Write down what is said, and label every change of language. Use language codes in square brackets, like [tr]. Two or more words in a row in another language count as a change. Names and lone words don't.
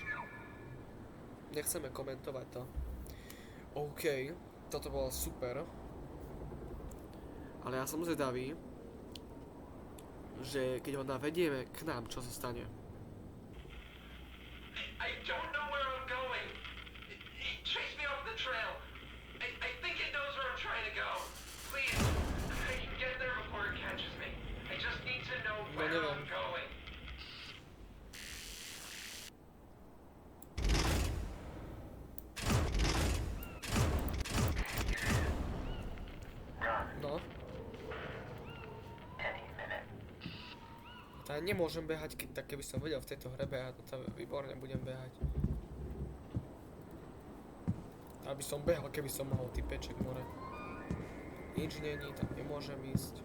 [sk] Nechceme komentovať to. OK, toto bolo super. Ale ja som zvedavý, že keď ho navedieme k nám, čo sa stane. [en] I don't know where I'm going. It chased me off the trail. I think it knows where I'm trying to go. Please, I can get there before it catches me. I just need to know where [sk] neviem. [en] I'm going. [sk] No. Ja nemôžem behať, tak keby som vedel v tejto hre behať, no to výborne budem behať. Aby som behal, keby som mohol, typeček more. Nič není, tam nemôžem ísť.